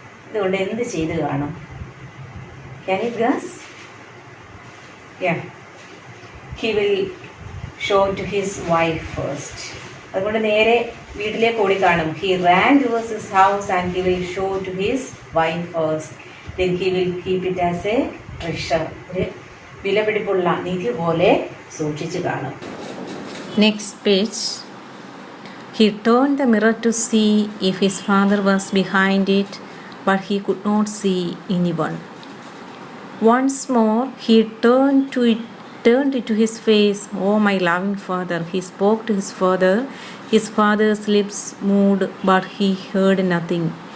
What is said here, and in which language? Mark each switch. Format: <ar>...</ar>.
<ml>ഇതുകൊണ്ട് എന്ത് ചെയ്ത് കാണും?</ml> <en>Can you guess? Yeah. He will show to his wife first.</en> <ml>അതുകൊണ്ട് നേരെ വീട്ടിലേക്ക് ഓടി കാണും.</ml> <en>He ran towards his house and he will show to his wife first. Then he will keep it as a treasure.</en> <ml>ഒരു വിലപിടിപ്പുള്ള നിധി പോലെ സൂക്ഷിച്ചു കാണും.</ml> <en>Next page. He turned the mirror to see if his father was behind it, but he could not see anyone. Once more he turned it to his face. Oh, my loving father. He spoke to his father. His father's lips moved, but he heard nothing.</en>